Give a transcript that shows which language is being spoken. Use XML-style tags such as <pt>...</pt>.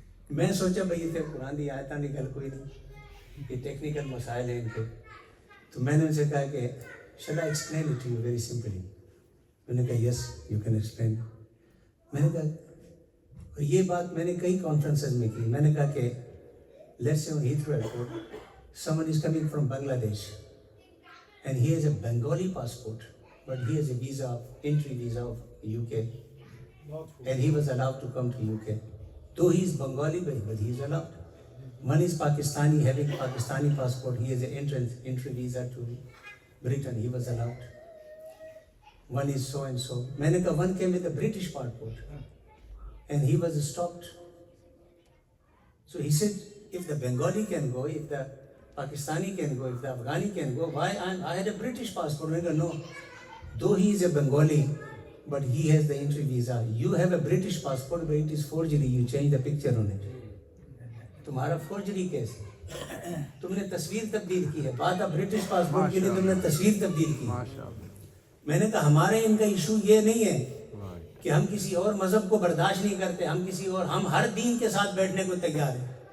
<ur>میں سوچا بھائی یہ تو قرآن دی آیتیں نکل کوئی نہیں، یہ ٹیکنیکل مسائل ہیں ان کے۔ تو میں نے ان سے کہا کہ</ur> <en>Shall I explain it to you very simply?</en> <ur>انہوں نے کہا</ur> <en>Yes you can explain.</en> <ur>میں نے کہا، اور یہ بات میں نے کئی کانفرنسز میں کی، میں نے کہا کہ</ur> <en>Let's say Heathrow airport someone is coming from Bangladesh and he has a Bengali passport but he has a visa, entry visa of UK, and he was allowed to come to UK. Though he is Bengali but he is allowed. One is Pakistani, having Pakistani passport, he has an entry visa to Britain, he was allowed. One is so and so.</en> <ur>میں نے کہا</ur> <en>one came with a British passport and he was stopped. So he said, if the Bengali can go, if the Pakistani can go, if the Afghani can go, why I had a British passport? I go, no. Though he is a Bengali, but he has the entry visa. You have a British passport, but it is forgery. You change the picture on it.</en> <ur>تمہارا forgery case ہے؟ تم نے تصویر تبدیل کی ہے، بات اب برٹش پاسپورٹ کے لیے تم نے تصویر تبدیل کی۔ میں نے کہا ہمارے ان کا ایشو یہ نہیں ہے کہ ہم کسی اور مذہب کو برداشت نہیں کرتے، ہم کسی اور، ہم ہر دین کے ساتھ بیٹھنے کو تیار ہیں۔</ur>